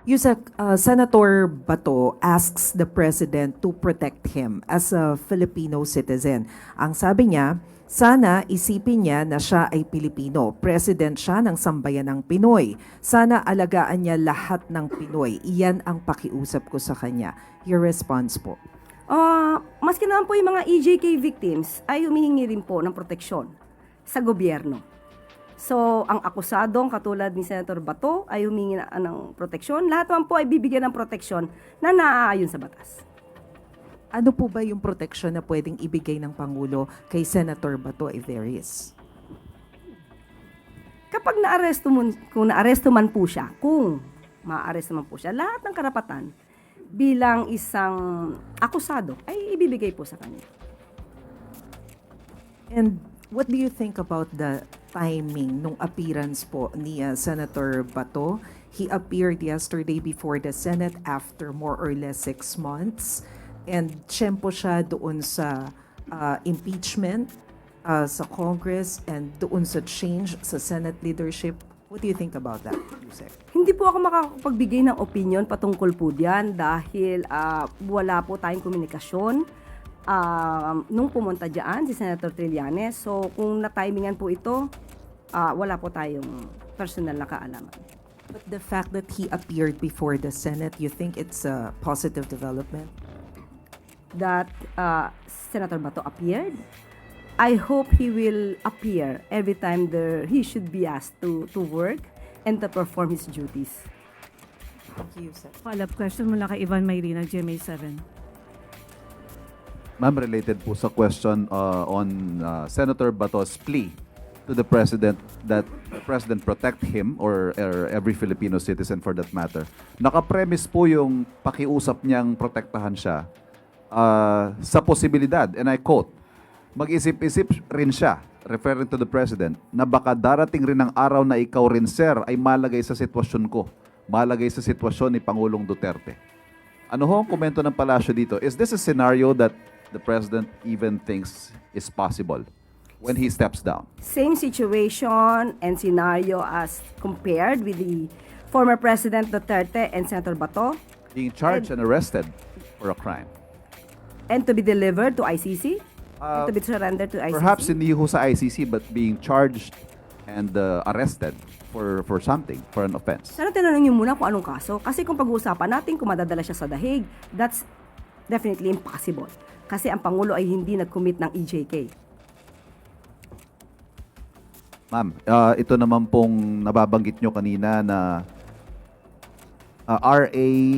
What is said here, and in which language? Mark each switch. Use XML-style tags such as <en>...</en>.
<en>Yusek, Senator Bato asks the president to protect him as a Filipino citizen.</en> <tl>Ang sabi niya, sana isipin niya na siya ay Pilipino. President siya ng sambayan ng Pinoy. Sana alagaan niya lahat ng Pinoy. Iyan ang pakiusap ko sa kanya.</tl> <en>Your response po.</en> <tl>Maski naman po yung mga EJK victims ay humihingi rin po ng proteksyon sa gobyerno. So, ang akusadong katulad ni Senator Bato ay humingi ng proteksyon. Lahat naman po ay bibigyan ng proteksyon na naaayon sa batas. Ano po ba yung proteksyon na pwedeng ibigay ng Pangulo kay Senator Bato</tl> <en>if there is?</en> <tl>Kapag kung naaresto man po siya, kung maaaresto man po siya, lahat ng karapatan bilang isang akusado ay ibibigay po sa kanya.</tl> <en>And what do you think about the timing</en> <tl>nung</tl> <en>appearance po ni Senator Bato? He appeared yesterday before the Senate after more or less 6 months.</en> <tl>And tiyempo siya doon sa impeachment sa Congress and doon sa change sa Senate leadership.</tl> <en>What do you think about that, Yusek?</en> <tl>Hindi po ako makakapagbigay ng opinion patungkol po diyan dahil wala po tayong komunikasyon nung pumunta diyan si Senator Trillanes. So kung na-timingan po ito, wala po tayong personal na kaalaman.</tl> <en>But the fact that he appeared before the Senate, you think it's a positive development? That Senator Bato appeared. I hope he will appear every time he should be asked to work and to perform his duties. Thank you, Yusek.</en> <tl>Follow-up question mula kay Ivan Mayrina, GMA7.</tl> <en>Ma'am, related po sa question on Senator Bato's plea to the President that the President protect him or every Filipino citizen for that matter.</en> <tl>Nakapremise po yung pakiusap niyang protektahan siya sa posibilidad,</tl> <en>and I quote,</en> <tl>mag-isip-isip rin siya, referring to the President, na baka darating rin ang araw na ikaw rin, sir, ay malagay sa sitwasyon ko, malagay sa sitwasyon ni Pangulong Duterte. Ano ho ang komento ng palasyo dito?</tl> <en>Is this a scenario that the President even thinks is possible when he steps down? Same situation and scenario as compared with the former President Duterte and Senator Bato, Being charged and arrested for a crime. and to be delivered to ICC, and to be surrendered to ICC. Perhaps</en> <tl>hindi ho sa</tl> <en>ICC but being charged and arrested for something, for an offense.</en> <tl>Sana tinanong niyo muna kung anong kaso. Kasi kung pag-uusapan natin kung madadala siya sa dahig,</tl> <en>that's definitely impossible.</en> <tl>Kasi ang Pangulo ay hindi nag-commit ng EJK. Ma'am, ito naman pong nababanggit nyo kanina na RA</tl>